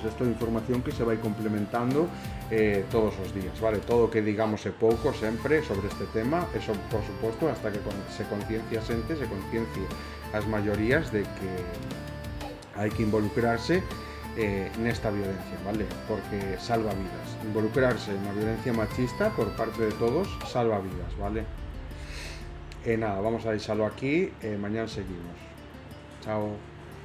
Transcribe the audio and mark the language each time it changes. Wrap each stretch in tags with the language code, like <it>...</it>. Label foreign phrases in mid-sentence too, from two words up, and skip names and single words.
<gl>Esta é información que se vai complementando todos os días, vale? Todo o que digamos é pouco sempre sobre este tema, eso por suposto hasta que se conciencia a xente, se conciencie as maiorías de que hai que involucrarse nesta violencia, vale? Porque salva vidas.</gl> <es>Involucrarse en la violencia machista por parte de todos salva vidas, vale?</es> <gl>Nada, vamos a deixalo aquí, mañana seguimos. Chao.</gl>